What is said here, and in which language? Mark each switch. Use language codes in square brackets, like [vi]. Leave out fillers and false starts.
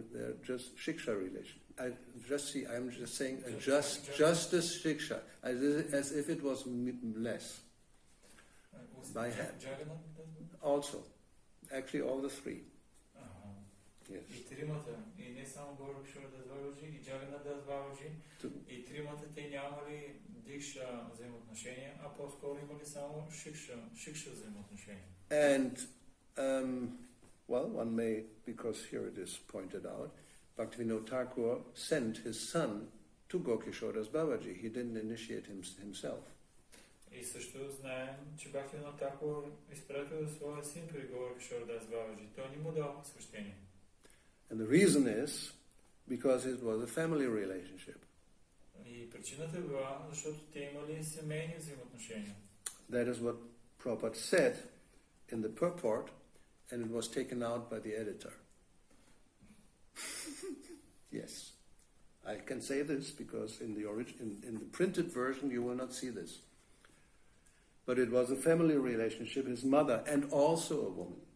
[en] They're just shiksha relation. I'm just saying just as shiksha, as if it was less by hand. Also. Actually, all the three. Yes. [bg] И тримата, и не само Гауравани Das Babaji, и Jagannath Das Babaji, и тримата те нямали дикша взаимоотношения, а по-скоро имали само шикша взаимоотношения. [en] And, well, one may, because here it is pointed out, Bhakti-yoga Thakur sent his son to Gaura Das Babaji. He didn't initiate himself. [bg] И също знаем, че Bhakti-yoga Thakur изпратил своя син при Gaura Das Babaji. Той не му дал посвещение. [en] And the reason is because it was a family relationship. [bg] И причината била, защото те имали семейни взаимоотношения. [en] That is what Prabhupada said in the purport, and it was taken out by the editor. Yes. I can say this because in the printed version you will not see this. But it was a family relationship, his mother, and also a woman.